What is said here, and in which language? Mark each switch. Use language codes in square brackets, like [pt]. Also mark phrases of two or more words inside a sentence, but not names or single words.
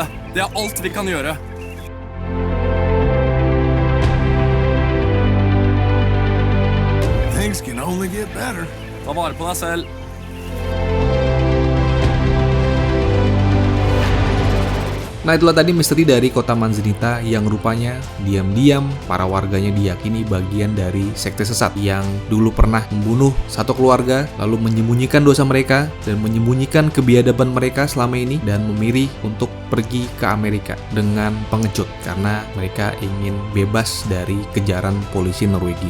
[no] Det er alt vi kan gjøre. [en] Things can only get better. [no] Ta vare på deg selv. [id] Nah, itulah tadi misteri dari kota Manzanita yang rupanya diam-diam para warganya diyakini bagian dari sekte sesat yang dulu pernah membunuh satu keluarga, lalu menyembunyikan dosa mereka dan menyembunyikan kebiadaban mereka selama ini, dan memilih untuk pergi ke Amerika dengan pengecut karena mereka ingin bebas dari kejaran polisi Norwegia.